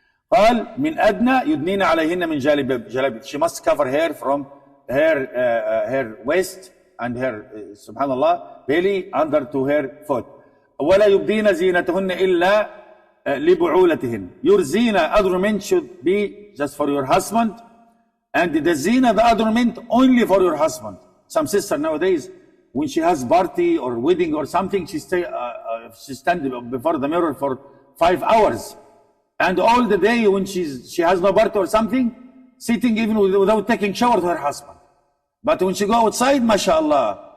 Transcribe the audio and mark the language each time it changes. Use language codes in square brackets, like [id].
[ar] قال من أدنى يدنين عليهن من جلابيب. [en] She must cover hair from her waist and her subhanallah belly under to her foot. [ar] ولا يبدين زينتهن إلا لبعولتهن. [en] Your zina, adornment should be just for your husband, and the zina, the adornment, only for your husband. Some sister nowadays, when she has party or wedding or something, she stand before the mirror for 5 hours, and all the day when she has no party or something, sitting even without taking shower to her husband. But when she go outside, mashallah,